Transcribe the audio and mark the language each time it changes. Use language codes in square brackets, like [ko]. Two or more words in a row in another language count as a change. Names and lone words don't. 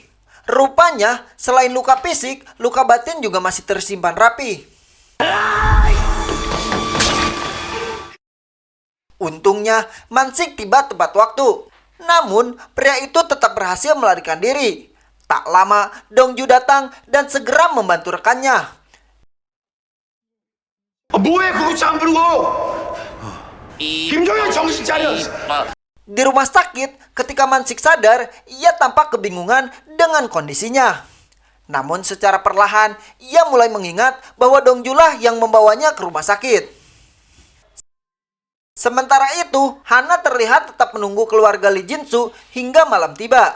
[id] Rupanya, selain luka fisik, luka batin juga masih tersimpan rapi. Untungnya, Mansik tiba tepat waktu. Namun, pria itu tetap berhasil melarikan diri. Tak lama, Dongju datang dan segera membantu rekannya. [ko] 뭐해 구급차 안 부르고 김종현 정신 차려. [id] Di rumah sakit, ketika Mansik sadar, ia tampak kebingungan dengan kondisinya. Namun secara perlahan, ia mulai mengingat bahwa Dongjulah yang membawanya ke rumah sakit. Sementara itu, Hana terlihat tetap menunggu keluarga Lee Jin-soo hingga malam tiba.